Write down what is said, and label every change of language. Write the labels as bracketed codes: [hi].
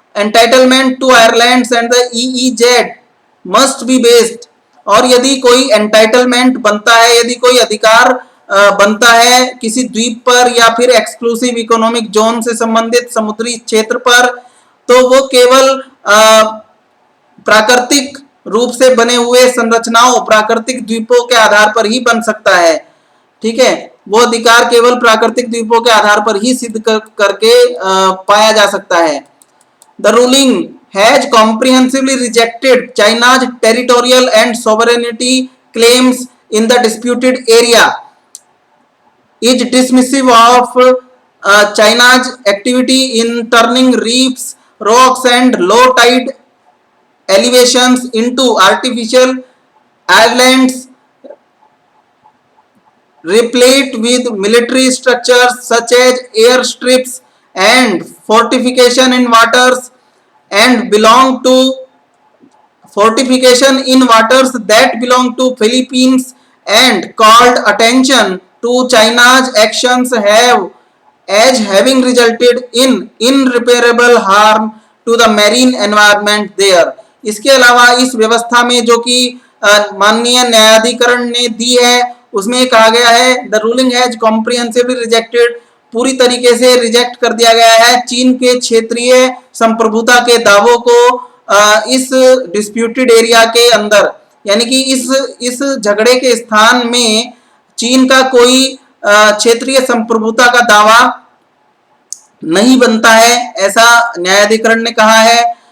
[en] entitlement to islands and the EEZ must be based, [hi] और यदि कोई एंटाइटलमेंट बनता है, यदि कोई अधिकार बनता है किसी द्वीप पर या फिर एक्सक्लूसिव इकोनॉमिक जोन से संबंधित समुद्री क्षेत्र पर, तो वो केवल प्राकृतिक रूप से बने हुए संरचनाओं, प्राकृतिक द्वीपों के आधार पर ही बन सकता है, ठीक है। वो अधिकार केवल प्राकृतिक द्वीपों के आधार पर ही सिद्ध करके पाया जा सकता है। [en] The ruling has comprehensively rejected China's territorial and sovereignty claims in the disputed area, is dismissive of China's activity in turning reefs rocks and low tide elevations into artificial islands replete with military structures such as airstrips and fortification in waters and belong to fortification in waters that belong to Philippines and called attention to China's actions have as having resulted in irreparable harm to the marine environment there. [hi] इसके अलावा इस व्यवस्था में जो कि माननीय न्यायाधिकरण ने दी है उसमें कहा गया है [en] the ruling has comprehensively rejected, [hi] पूरी तरीके से रिजेक्ट कर दिया गया है चीन के क्षेत्रीय संप्रभुता के दावों को इस डिस्प्यूटेड एरिया के अंदर, यानी कि इस झगड़े के स्थान में चीन का कोई क्षेत्रीय संप्रभुता का दावा नहीं बनता है, ऐसा न्यायाधिकरण ने कहा है।